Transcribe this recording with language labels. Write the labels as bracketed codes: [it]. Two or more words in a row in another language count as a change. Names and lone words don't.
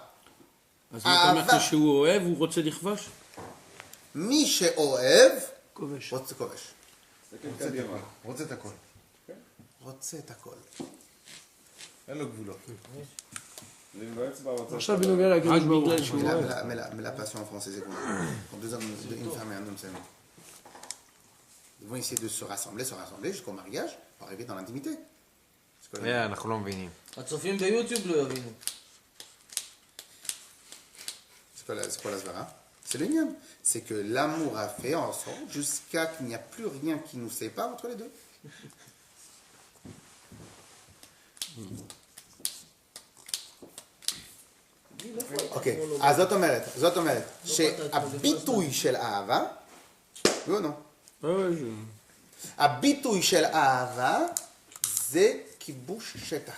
[he] אז אתה אומר שהוא אוהב, הוא רוצה לכבוש? מי שאוהב, כובש. רוצה כובש. רוצה את הכל. רוצה את הכל. אין לו גבולות. ואם באצבע רוצה... עכשיו בנוגע לקדוש ברוך הוא. שהוא אוהב. [fr] Mais la passion en français, c'est quoi? Quand deux hommes, une femme et un homme s'aiment. Ils vont essayer de se rassembler jusqu'au mariage pour arriver dans l'intimité. [he] אנחנו לא mbinim. הצופים ביוטיוב לא יבינו. [fr] C'est quoi la svara? C'est le lien. C'est que l'amour a fait en sorte jusqu'à qu'il n'y a plus rien qui nous sépare entre les deux. [he] אוקיי, אז זאת אומרת שהביטוי של אהבה, לא, הביטוי של אהבה זה כיבוש שטח.